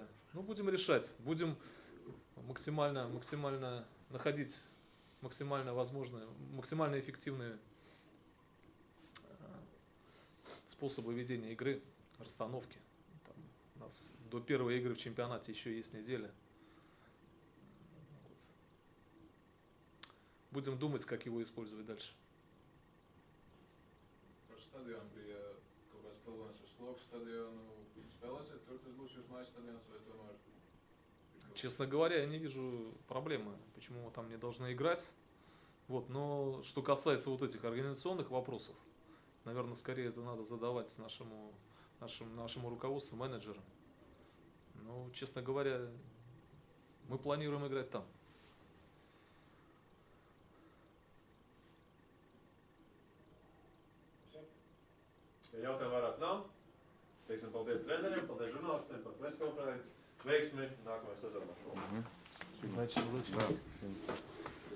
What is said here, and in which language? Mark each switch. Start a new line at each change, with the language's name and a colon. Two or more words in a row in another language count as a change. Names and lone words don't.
Russian: Ну, будем решать, будем максимально находить максимально возможные, максимально эффективные способы ведения игры, расстановки. Там у нас до первой игры в чемпионате еще есть неделя. Вот. Будем думать, как его использовать дальше.
Latvian: Par stadionu bija kaut kāds problēmas ar slogu stadionu. Spēlēsiet tur, tas būs jūsu mājas stadions vai tomēr?
Russian: Честно говоря, я не вижу проблемы, почему мы там не должны играть. Вот, но что касается вот этих организационных вопросов, наверное, скорее это надо задавать нашему руководству, менеджерам. Но, честно говоря, мы планируем играть там.
Latvian: Ja jautājumu vairāk nav, teiksim paldies treneriem, paldies žurnālistiem par preskonferenci. Veiksmi nākamajā sezonā.
Russian: Да, спасибо.